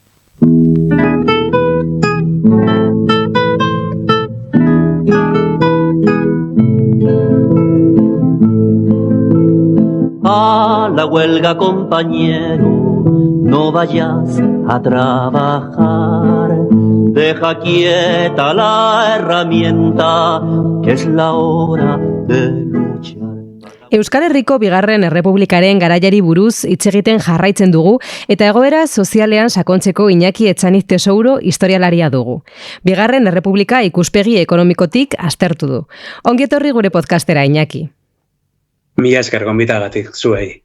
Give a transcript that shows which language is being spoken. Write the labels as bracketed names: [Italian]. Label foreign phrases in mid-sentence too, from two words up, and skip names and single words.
[Spanish] A la huelga, compañero, no vayas a trabajar. Deja quieta la herramienta, que es la hora de luchar. [Basque] Euskal Herriko bigarren errepublikaren garaiari buruz hitz egiten jarraitzen dugu eta egoera sozialean sakontzeko Iñaki Etxaniz Tesouro historialaria dugu. Bigarren errepublika ikuspegi ekonomikotik aztertu du. Ongi etorri gure podcastera, Iñaki. Mila esker gonbitagatik zuei.